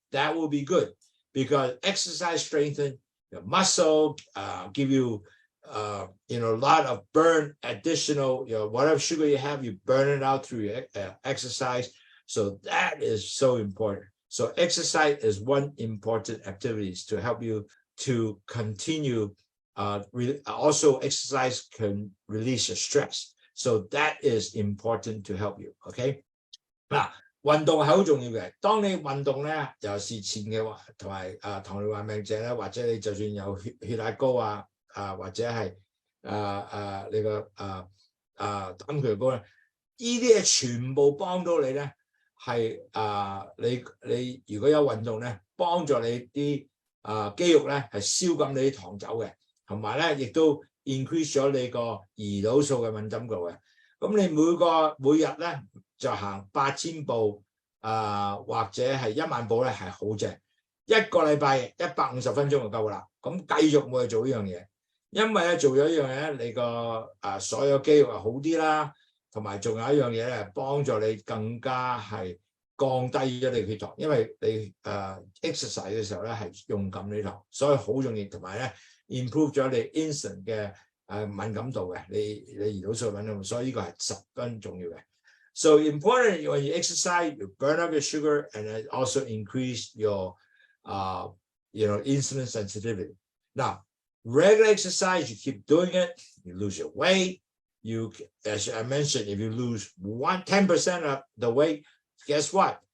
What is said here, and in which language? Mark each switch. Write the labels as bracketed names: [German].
[English] That will be good because exercise strengthens your muscle, give you, a lot of additional, whatever sugar you have, you burn it out through your exercise. So that is so important. So exercise is one important activities to help you to continue. Also, exercise can release your stress. So that is important to help you. Okay. [Cantonese] Now, 運動係好重要嘅。當你運動咧，尤其是前嘅話，同埋糖尿病病者咧，或者你就算有血壓高或者係你個膽固醇高咧，呢啲嘢全部幫到你咧，係你如果有運動咧，幫助你啲肌肉咧係燒緊你啲糖走嘅，同埋咧亦都 increase 咗你個胰島素嘅敏感度嘅。咁你每日咧就行8000步或者係1萬步咧係好正，一個禮拜150分鐘就夠啦。咁繼續每日做呢樣嘢，因為咧做咗呢樣嘢咧，你個所有肌肉係好啲啦，同埋仲有一樣嘢咧幫助你更加係降低咗你血糖，因為你exercise 嘅時候咧係用緊你糖，所以好重要，同埋咧 improve 咗你 insulin 嘅敏感度嘅，你胰島素敏感度，所以呢個係十分重要嘅。 [English] So important when you exercise, you burn up your sugar and it also increase your insulin sensitivity. Now, regular exercise, you keep doing it, you lose your weight, you, as I mentioned, if you lose 10% of the weight, guess what?